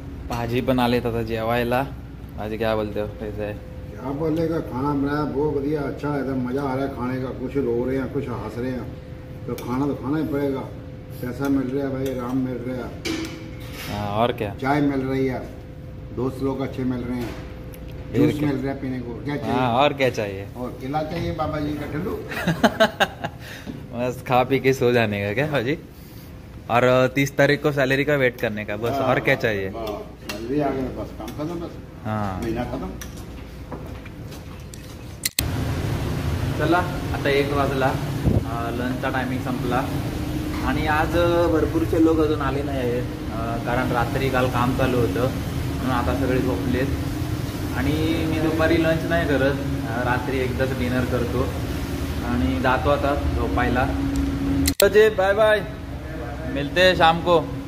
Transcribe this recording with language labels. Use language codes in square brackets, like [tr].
[mr] भाजी पण आलेत आता जेवायला. [hi] भाजी क्या बोलते हो कैसे है? क्या बोलेगा, खाना बनाया बहुत बढ़िया अच्छा है, एकदम मजा आ रहा है खाने का. कुछ रो रहे हैं कुछ हंस रहे हैं, तो खाना ही पड़ेगा. पैसा मिल रहा है भाई, आराम मिल रहा है, और क्या, चाय मिल रही है, दोस्त लोग अच्छे मिल रहे हैं, जूस मिल रहा है पीने को. क्या चाहिए? और क्या चाहिए? और किला चाहिए बाबा जी का ठंडू. बस खा पी के सो जाने का क्या भाजी. और 30 तारीख को सैलरी का वेट करने का बस. और क्या चाहिए? सैलरी आ गया बस, काम खत्म. बस हाँ महीना खत्म. [mr] चला आता 1 वाजला. लंचचा टायमिंग संपला. आणि आज भरपूरचे लोक अजून आले नाही आहेत, कारण रात्री काल काम चालू होतं म्हणून आता सगळे झोपलेत. आणि मी दुपारी लंच नाही करत, रात्री एकदाच डिनर करतो आणि जातो आता झोपायला. [hi] जे बाय बाय, मिलते हैं शाम को.